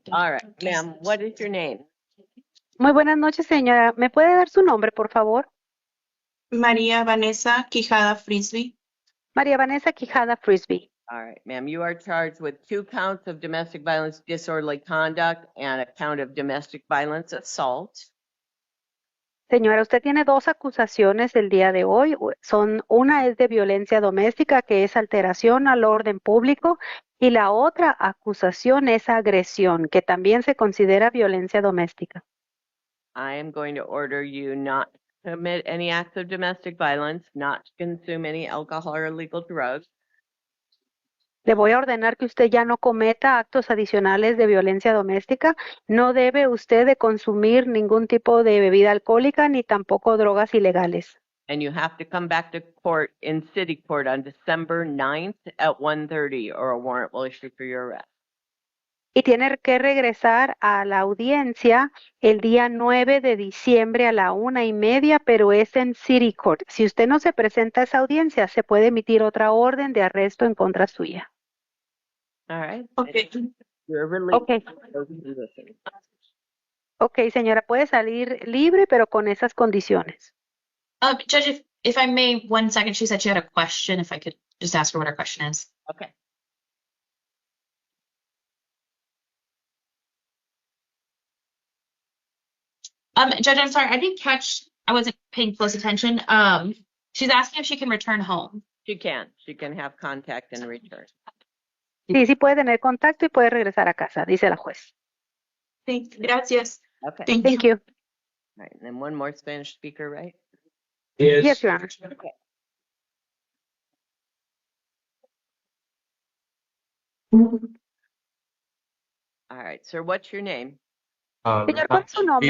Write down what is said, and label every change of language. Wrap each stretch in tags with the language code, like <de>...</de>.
<en>All right, ma'am, what is your name?</en> <es>Muy buenas noches, señora. ¿Me puede dar su nombre, por favor? María Vanessa Quijada Frisbee. María Vanessa Quijada Frisbee.</es> <en>All right, ma'am, you are charged with 2 counts of domestic violence disorderly conduct and a count of domestic violence assault.</en> <es>Señora, usted tiene 2 acusaciones el día de hoy. Una es de violencia doméstica, que es alteración al orden público, y la otra acusación es agresión, que también se considera violencia doméstica.</es> <en>I am going to order you not to commit any acts of domestic violence, not to consume any alcohol or illegal drugs,</en> <es>Le voy a ordenar que usted ya no cometa actos adicionales de violencia doméstica. No debe usted de consumir ningún tipo de bebida alcohólica ni tampoco drogas ilegales.</es> <en>and you have to come back to court in city court on December 9th at 1:30 or a warrant will issue for your arrest.</en> <es>Y tiene que regresar a la audiencia el día 9 de diciembre a la 1:30, pero es en City Court. Si usted no se presenta a esa audiencia, se puede emitir otra orden de arresto en contra suya.</es> <en>All right. Okay. You're released. Okay. from those conditions.</en> <es>Ok, señora, puede salir libre, pero con esas condiciones.</es> <en>Judge, if I may, 1 second, she said she had a question. If I could just ask her what her question is. Okay. Judge, I'm sorry, I didn't catch, I wasn't paying close attention. She's asking if she can return home. She can. She can have contact and return.</en> <es>Sí, sí puede tener contacto y puede regresar a casa, dice la juez. Sí, gracias.</es> <en>Okay. Thank you. All right. And then one more Spanish speaker, right? Yes, Your Honor. Okay. All right, sir, what's your name?</en> <es>Señor, ¿cuál es su nombre?</es>